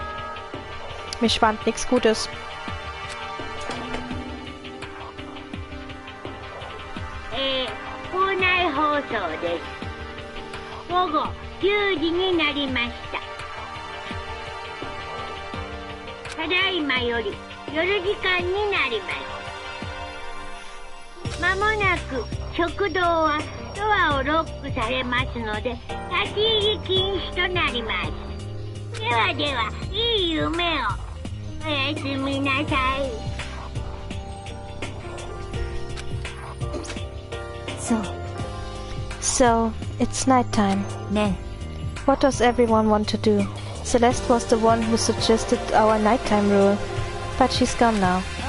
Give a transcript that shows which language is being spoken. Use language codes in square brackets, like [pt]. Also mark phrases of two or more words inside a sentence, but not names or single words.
[de] Mir schwant nichts Gutes. [ja] そうです。午後10時になりました。ただいまより夜時間になります。まもなく食堂はドアをロックされますので立ち入り禁止となります。ではでは、いい夢を。おやすみなさい。 [en] So, it's nighttime. [ko] 네. [en] What does everyone want to do? Celeste was the one who suggested our nighttime rule, but she's gone now.